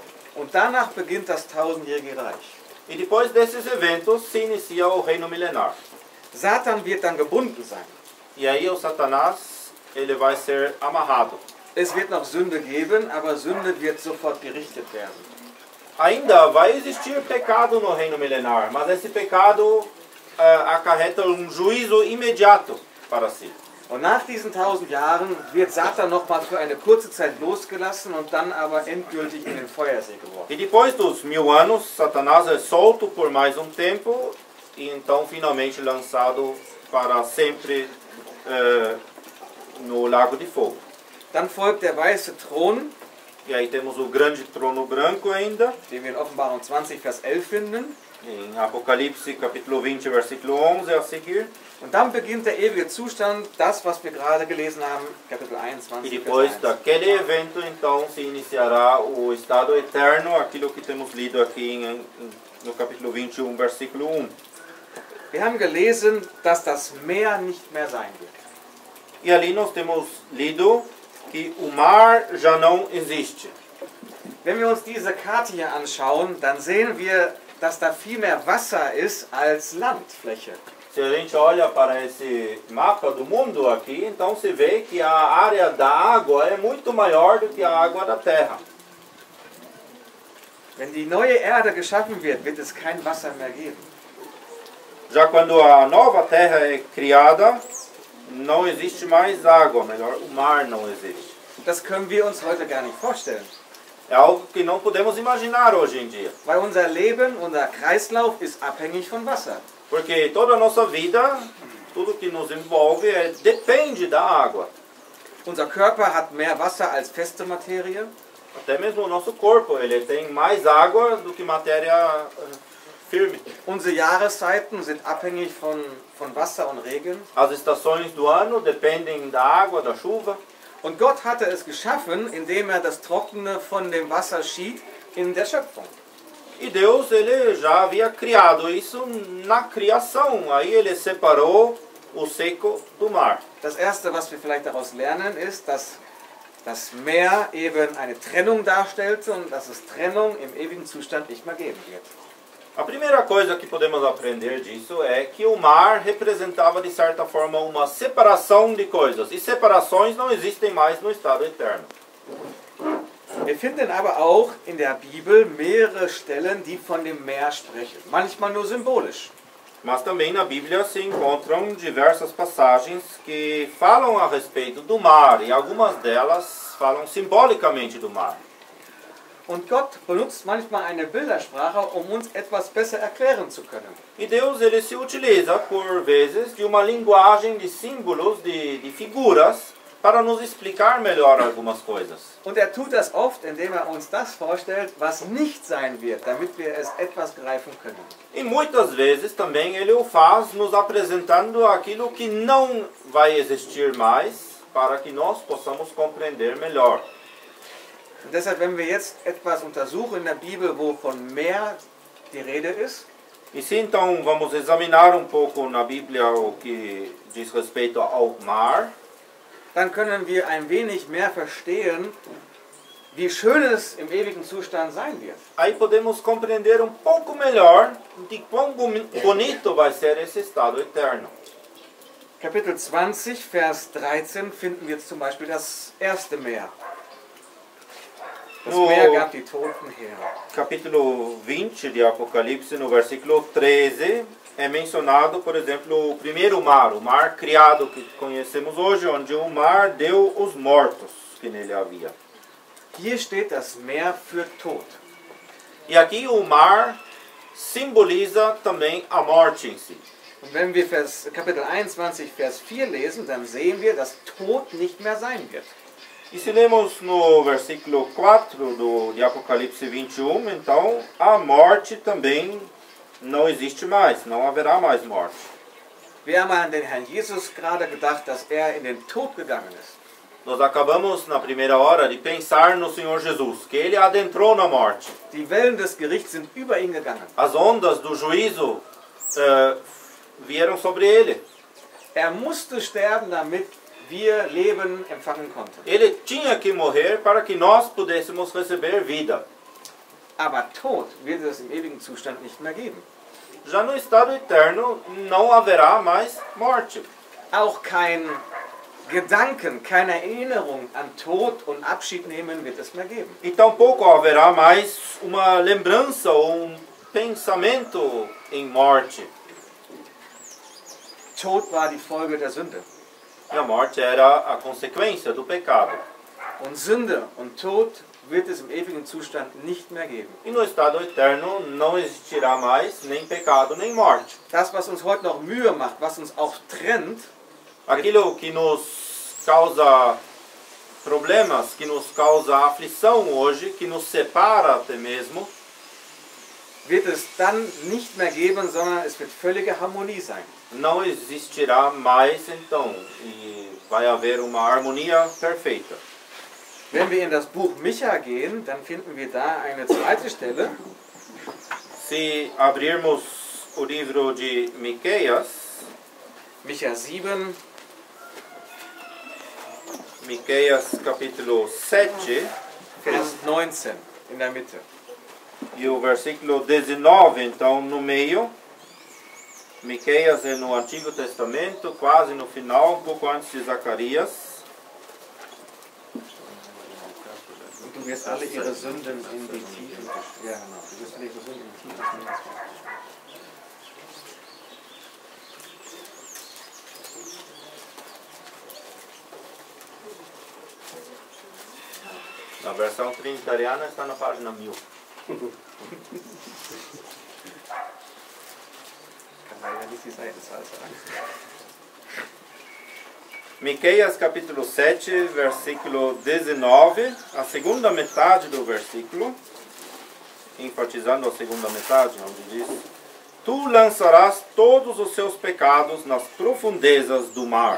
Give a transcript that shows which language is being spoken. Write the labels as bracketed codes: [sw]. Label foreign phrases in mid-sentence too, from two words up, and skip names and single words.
[de] Und danach beginnt das 1000-jährige Reich. [pt] E depois desses eventos se inicia o reino milenar. [de] Satan wird dann gebunden sein. [pt] E aí o Satanás, ele vai ser amarrado. [de] Es wird noch Sünde geben, aber Sünde wird sofort gerichtet werden. [pt] Ainda vai existir pecado no reino milenar, mas esse pecado acarreta um juízo imediato para si. [de] Und nach diesen 1000 Jahren wird Satan nochmal für eine kurze Zeit losgelassen und dann aber endgültig in den Feuersee geworfen. [pt] E depois dos 1000 anos, Satanás é solto por mais um tempo e então finalmente lançado para sempre no lago de fogo. [de] Dann folgt der weiße Thron, [pt] E aí temos o grande trono branco ainda, [de] den wir in Offenbarung 20, Vers 11 finden. [pt] em Apocalipse capítulo 20, versículo 11 a seguir. [de] Und dann beginnt der ewige Zustand, das, was wir gerade gelesen haben, Kapitel [pt] E [de] 21, [pt] depois [de] Vers 1. [pt] daquele evento, então, se iniciará o estado eterno, aquilo que temos lido aqui no capítulo 21, versículo 1. [de] Wir haben gelesen, dass das Meer nicht mehr sein wird. [pt] E ali nós temos lido que o mar já não existe. [de] Wenn wir uns diese Karte hier anschauen, dann sehen wir, dass da viel mehr Wasser ist als Landfläche. [pt] Se a gente olha para esse mapa do mundo aqui, então se vê que a área da água é muito maior do que a água da terra. [de] Wenn die neue Erde geschaffen wird, wird es kein Wasser mehr geben. [pt] Já quando a nova terra é criada, não existe mais água, melhor, o mar não existe. [de] Das können wir uns heute gar nicht vorstellen. [pt] É algo que não podemos imaginar hoje em dia. [de] Weil unser Leben, unser Kreislauf ist abhängig von Wasser. [pt] Porque toda a nossa vida, tudo que nos envolve, depende da água. [de] Unser Körper hat mehr Wasser als feste Materie. [pt] Até mesmo o nosso corpo, ele tem mais água do que matéria firme. [de] Unsere Jahreszeiten sind abhängig von Wasser und Regen. [pt] As estações do ano dependem da água, da chuva. [de] Und Gott hatte es geschaffen, indem er das Trockene von dem Wasser schied in der Schöpfung. [pt] E Deus, ele já havia criado isso na criação. Aí ele separou o seco do mar. [de] Das erste, was wir vielleicht daraus lernen, ist, dass das Meer eben eine Trennung darstellte und dass es Trennung im ewigen Zustand nicht mehr geben wird. [pt] A primeira coisa que podemos aprender disso é que o mar representava de certa forma uma separação de coisas. E separações não existem mais no estado eterno. [de] Wir finden aber auch in der Bibel mehrere Stellen, die von dem Meer sprechen. Manchmal nur symbolisch. [pt] Mas também na Bíblia se encontram diversas passagens que falam a respeito do mar, e algumas delas falam simbolicamente do mar. [de] Und Gott benutzt manchmal eine Bildersprache, um uns etwas besser erklären zu können. [pt] E Deus ele se utiliza, por vezes, de uma linguagem de símbolos, de figuras, para nos explicar melhor algumas coisas. [de] Und tut das oft, indem uns das vorstellt, was nicht sein wird, damit wir es etwas greifen können. [pt] E muitas vezes também ele o faz nos apresentando aquilo que não vai existir mais, para que nós possamos compreender melhor. [de] Und deshalb, wenn wir jetzt etwas untersuchen in der Bibel, wo von Meer die Rede ist, [pt] E se então vamos examinar um pouco na Bíblia o que diz respeito ao mar, [de] dann können wir ein wenig mehr verstehen, wie schön es im ewigen Zustand sein wird. [pt] aí podemos compreender um pouco melhor de quão bonito vai ser esse estado eterno. [de] Kapitel 20, Vers 13 finden wir zum Beispiel das erste Meer. Das Meer gab die Toten her. [pt] Capítulo 20 de Apocalipse, no versículo 13, é mencionado, por exemplo, o primeiro mar, o mar criado que conhecemos hoje, onde o mar deu os mortos que nele havia. [de] Hier steht das Meer für Tod. [pt] E aqui o mar simboliza também a morte em si. [de] Und wenn wir Kapitel 21, Vers 4 lesen, dann sehen wir, dass Tod nicht mehr sein wird. [pt] E se lemos no versículo 4 de Apocalipse 21, então a morte também não existe mais, não haverá mais morte. [de] Wir haben an den Herrn Jesus gerade gedacht, dass in den Tod gegangen ist. [pt] Nós acabamos na primeira hora de pensar no Senhor Jesus, que ele adentrou na morte. [de] Die Wellen des Gerichts sind über ihn gegangen. [pt] As ondas do juízo vieram sobre ele. [de] Musste sterben, damit wir Leben empfangen konnten. [pt] Ele tinha que morrer para que nós pudéssemos receber vida. [de] Aber Tod wird es im ewigen Zustand nicht mehr geben. [pt] Já no estado eterno não haverá mais morte. [de] Auch kein Gedanken, keine Erinnerung an Tod und Abschied nehmen wird es mehr geben. [pt] E tampouco haverá mais uma lembrança ou pensamento em morte. [de] Tod war die Folge der Sünde. [pt] E a morte era a consequência do pecado. [de] Und Sünde und Tod wird es im ewigen Zustand nicht mehr geben. [pt] E no estado eterno não existirá mais nem pecado nem morte. [de] Das, was uns heute noch Mühe macht, was uns auch trennt, [pt] aquilo que nos causa problemas, que nos causa aflição hoje, que nos separa até mesmo, [de] wird es dann nicht mehr geben, sondern es wird völlige Harmonie sein. [pt] não existirá mais então, e vai haver uma harmonia perfeita. [de] Wenn wir in das Buch Micha gehen, dann finden wir da eine zweite Stelle. [pt] Se abrirmos o livro de Miqueias, [de] Micha 7, [pt] Miqueias capítulo 7, [de] Vers 19, in der Mitte. [pt] e o versículo 19, então no meio. Miqueias é no Antigo Testamento, quase no final, um pouco antes de Zacarias. [de] Und du wirst alle ihre Sünden in die Tiefen, ja genau, du wirst alle ihre Sünden in die Tiefen des Meeres waschen. [pt] A versão trinitariana está na página 1000. Miqueias capítulo 7, versículo 19, a segunda metade do versículo, enfatizando a segunda metade, onde diz: Tu lançarás todos os seus pecados nas profundezas do mar.